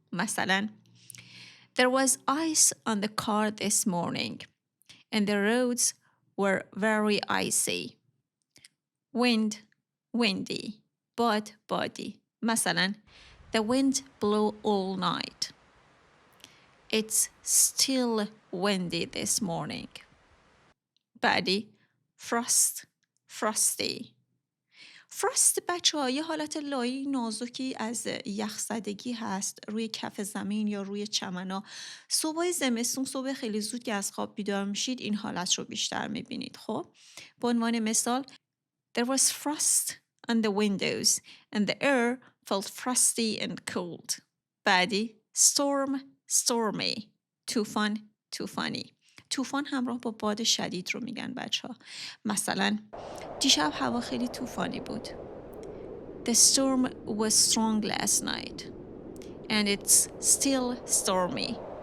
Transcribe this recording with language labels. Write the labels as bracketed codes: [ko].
[en] مثلا There was ice on the car this morning and the roads were very icy. Wind windy. بادی. مثلا The wind blew all night. It's still windy this morning. [fa] بعدی frosty. frost بچه ها یه حالت لایه نازکی از یخزدگی هست روی کف زمین یا روی چمنا. صبح زمستون صبح خیلی زود که از خواب بیدار میشید این حالت رو بیشتر میبینید. خب به عنوان مثال [en] There was frost on the windows and the air felt frosty and cold. [fa] بعدی stormy. طوفانی. طوفان همراه با باد شدید رو میگن بچه ها. مثلا دیشب هوا خیلی طوفانی بود. [en] The storm was strong last night and it's still stormy.